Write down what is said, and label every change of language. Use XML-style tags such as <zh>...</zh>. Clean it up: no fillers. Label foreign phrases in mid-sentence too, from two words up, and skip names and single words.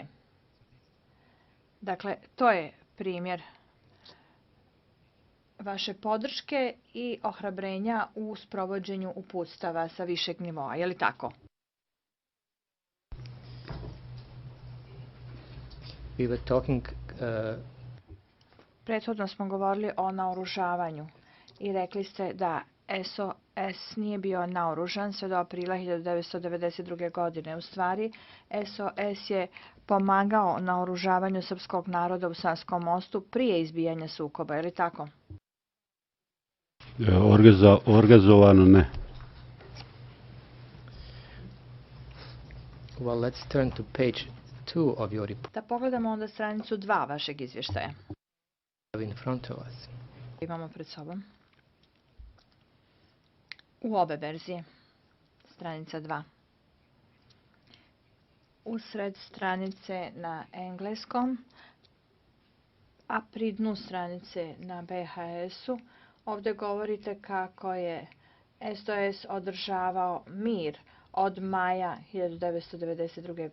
<bs>Dakle, to je primjer vaše podrške i ohrabrenja u sprovođenju uputstava sa višeg nivoa. Je li tako?</bs> <en>We were talking</en> <bs>Prethodno smo govorili o naoružavanju i rekli ste da SOS nije bio naoružan sve do aprila 1992. godine. U stvari, SOS je pomagao naoružavanju srpskog naroda u Sanskom mostu prije izbijanja sukoba. Je li tako? Organizovano ne.</bs> <en>well, let's turn to page 2 of your report</en> <bs>Da pogledamo onda stranicu 2 vašeg izvještaja.</bs> <en>in front of us.</en> <bs>Imamo pred sobom. U obe verzije. Stranica 2. Usred stranice na engleskom, a pri dnu stranice na BHS-u, ovdje govorite kako je SOS održavao mir od maja 1992.</bs>